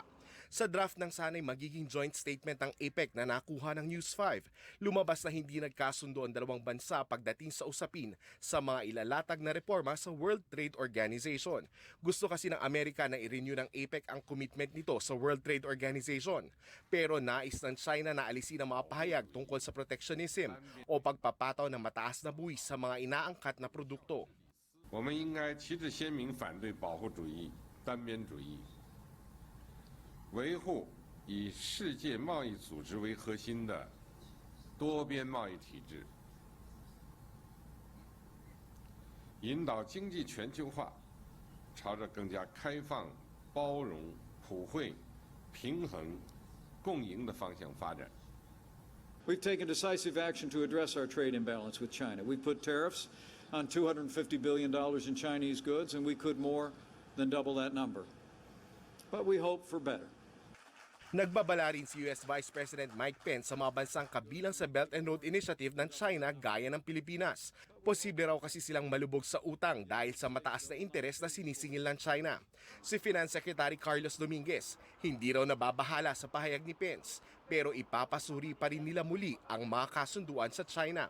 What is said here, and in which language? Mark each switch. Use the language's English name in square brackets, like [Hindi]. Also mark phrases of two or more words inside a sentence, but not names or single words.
[Filipino] Sa draft ng sanay magiging [English] joint statement [Filipino] ng APEC na nakuha ng News 5, lumabas na hindi nagkasundo ang dalawang bansa pagdating sa usapin sa mga ilalatag na reforma sa World Trade Organization. Gusto kasi ng Amerika na i-renew ng APEC ang commitment nito sa World Trade Organization. Pero nais ng China na alisin ang mga pahayag tungkol sa protectionism o pagpapataw ng mataas na buwis sa mga inaangkat na produkto. [Chinese] 我们应该旗帜鲜明反对保护主义、单边主义。维护以世界贸易组织为核心的多边贸易体制，引导经济全球化朝着更加开放、包容、普惠、平衡、共赢的方向发展。 [English] We've taken decisive action to address our trade imbalance with China. We put tariffs on $250 billion in Chinese goods, and we could more than double that number. But we hope for better. [Filipino] Nagbabala rin si [English] US Vice President [Filipino] Mike Pence sa mga bansang kabilang sa Belt and Road Initiative ng China gaya ng Pilipinas. Posible raw kasi silang malubog sa utang dahil sa mataas na interes na sinisingil ng China. Si [English] Finance Secretary [Filipino] Carlos Dominguez, hindi raw nababahala sa pahayag ni Pence, pero ipapasuri pa rin nila muli ang mga kasunduan sa China.